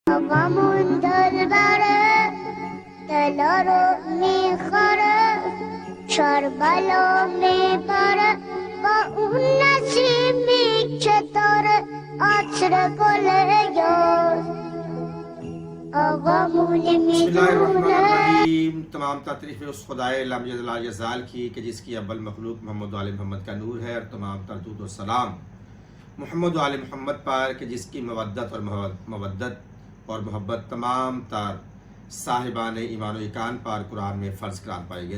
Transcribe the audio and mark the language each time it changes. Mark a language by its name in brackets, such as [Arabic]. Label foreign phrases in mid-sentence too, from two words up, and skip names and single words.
[Persian] غم دل بره دلارو میخوره شربلا میبره با اون نسیمی که داره عطر گل یار آقا مولی [Arabic] بسم اللہ الرحمن [Persian] میدونه [Arabic] الرحیم. [Urdu] تمام تعریفیں اس خدائے [Arabic] لم یزل لا یزال [Urdu] کی کہ جس کی اول مخلوق محمد و آل محمد کا نور ہے، اور تمام درود و سلام محمد و آل محمد پر کہ جس کی مودت اور محبت تمام تر صاحبان ایمان و ایقان پر قرآن میں فرض قرار پائے گئے.